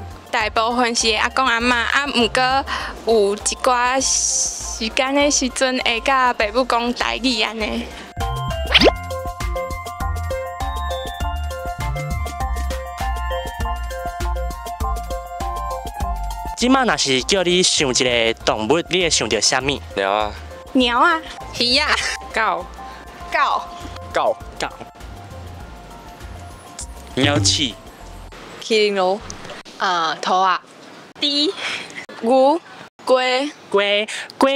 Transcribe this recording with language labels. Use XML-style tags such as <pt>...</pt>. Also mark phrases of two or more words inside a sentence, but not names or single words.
<nan>大部分是阿公阿嬷，毋过有一寡时间的时阵会甲爸母讲台语安尼。即马若是叫你想一个动物，你会想到啥物？鸟啊。鸟啊，鱼啊，狗，鸟鼠、麒麟螺，兔啊，猪、牛、龟</nan>